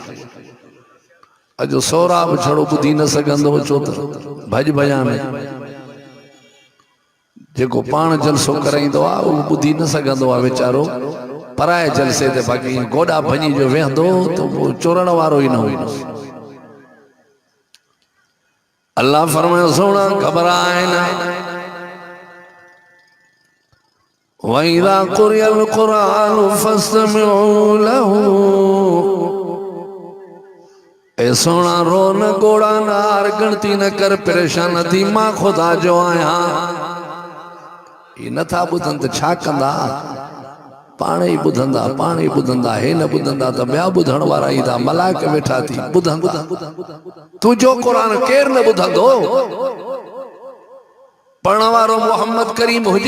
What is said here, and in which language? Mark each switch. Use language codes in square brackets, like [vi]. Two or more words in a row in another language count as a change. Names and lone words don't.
[sd] अॼु सोराब छड़ो ॿुधी न सघंदो, छो त भॼ भॼा में जेको पाण जलसो कराईंदो आहे उहो ॿुधी न सघंदो आहे वीचारो, पराए जलसे ते। बाक़ी गोॾा भञी जो वेहंदो त वो चोरण वारो ई न हुई। अल्लाह फरमायो सोना घबराए न, [ar] وإذا قرئ القرآن فاستمعوا له. [sd] ए सोना रो न, गोड़ा न, हार गणती न कर, परेशान थी, मां खुदा जो आहियां। ये नथा ॿुधनि त छा कंदा? पाण ई ॿुधंदा, पाण ई ॿुधंदा। हे न ॿुधंदा त ॿिया ॿुधण वारा ईंदा, मलाइक वेठा थी ॿुधंदा। तुंहिंजो कुरान केरु न ॿुधंदो? पढ़ण वारो मोहम्मद करीम हुजे।